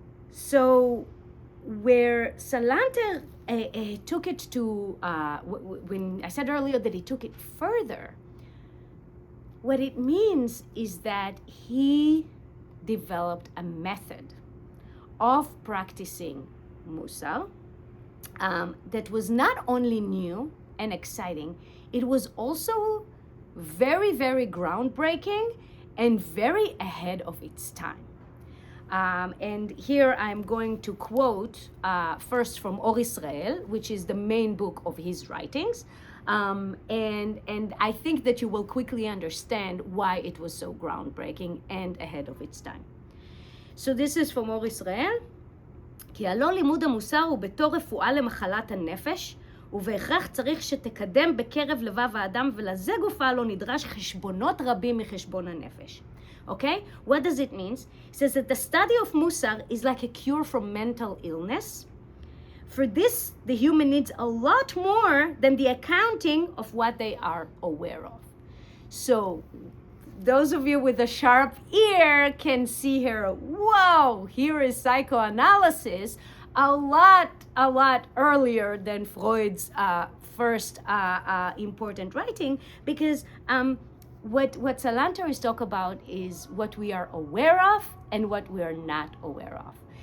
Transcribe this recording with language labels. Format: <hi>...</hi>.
<en>So where Salanter took it to, when I said earlier that he took it further, what it means is that he developed a method of practicing Musar that was not only new and exciting, it was also very, very groundbreaking and very ahead of its time. And here I'm going to quote first from Or Israel, which is the main book of his writings. And I think that you will quickly understand why it was so groundbreaking and ahead of its time. So this is from Or Israel.</en> <he>כי הלא לימוד המוסר הוא בתור רפואה למחלת הנפש, ובהכרח צריך שתקדם בקרב לבב האדם, ולזה גופה לא נדרש חשבונות רבים מחשבון הנפש.</he> <en>Okay? What does it mean? It says that the study of Musar is like a cure for mental illness. For this, the human needs a lot more than the accounting of what they are aware of. So, those of you with a sharp ear can see here, whoa, here is psychoanalysis a lot earlier than Freud's first important writing, because what Salanter is talking about is what we are aware of and what we are not aware of.</en>